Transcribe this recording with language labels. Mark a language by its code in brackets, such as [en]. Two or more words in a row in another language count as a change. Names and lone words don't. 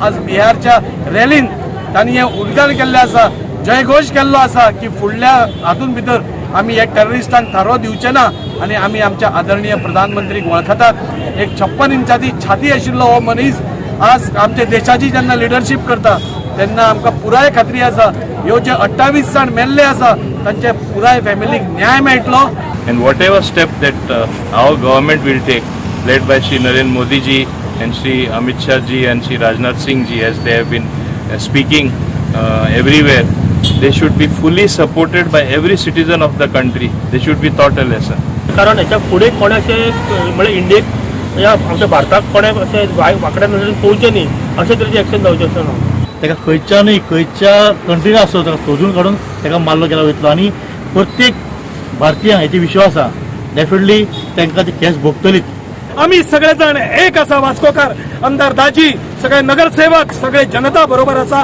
[kok] आज बिहारच्या रॅलीन तांणी हे उद्गार केल्ले आसा, जयघोष केल्लो आसा की फुडल्या हातून भितर आमी हे टेररिस्टांक थारो दिवचे ना आणि आमी आमच्या आदरणीय प्रधानमंत्रीक वळखतात. एक 56 इंचाची छाती आशिल्लो हो मनीस आज आमच्या देशाची जेन्ना लिडरशीप करता तेन्ना आमकां पुराय खात्री आसा ह्यो जे 28 जाण मेल्ले आसा तांचे पुराय फॅमिलीक न्याय मेळटलो. [en] And whatever step that our government will take, led by Shri Narendra Modi ji and Shri Amit Shah ji and Shri Rajnath Singh ji, as they have been speaking everywhere, they should be fully supported by every citizen of the country. They should be taught a lesson. [kok] कारण याच्या पुढे कोणाचे म्हणजे इंडियेक या आमच्या भारताक कोणाक असे वाकड्या नजरेन पळोवचें न्ही अशे तरेचे एक्शन जावचें आसा ना. ताका खंयच्या कंट्रीन आसो ताका सोदून काडून ताका मारलो गेला वयतलो आणि प्रत्येक भारतीयांक हेची विश्वास आसा डेफिनेटली तांकां ती केस भोगतलीच. [mr] आम्ही सगळेजण एक असा वास्कोकार आमदार दाजी सगळे नगरसेवक सगळे जनता बरोबर असा.